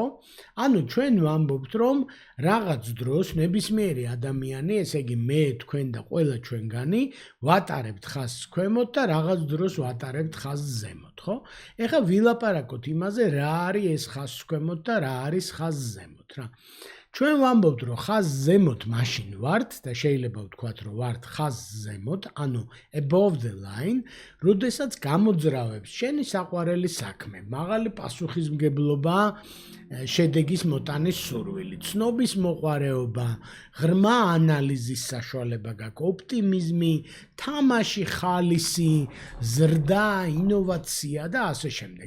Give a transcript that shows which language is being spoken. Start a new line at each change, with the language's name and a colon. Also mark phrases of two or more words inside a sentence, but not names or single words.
Georgian: ანუ ჩვენ ვამბობთ, რომ რაღაც დროს ნებისმიერი ადამიანი, ესე იგი მე, თქვენ და ყველა ჩვენგანი, ვატარებთ ხაზს ქვემოთ და რაღაც დროს ვატარებთ ხაზს ზემოთ, ხო? ეხლა ვილაპარაკოთ იმაზე, რა არის ეს ხაზს ქვემოთ და რა არის ხაზს ზემოთ, რა. ჩვენ ვამბობთ, რომ ხაზს ზემოთ მაშინ ვართ და შეიძლება ვთქვათ, რომ ვართ ხაზს ზემოთ, ანუ
English: above the line,
Georgian: როდესაც გამოძრავებს შენი საყვარელი საქმე, მაღალი პასუხისმგებლობა, შედეგის მოტანის სურვილი, ცნობის მოყვარეობა, ღრმა ანალიზის საშუალება გაქვს, ოპტიმიზმი, თამაში ხალისი, ზრდა, ინოვაცია და ასე შემდეგ.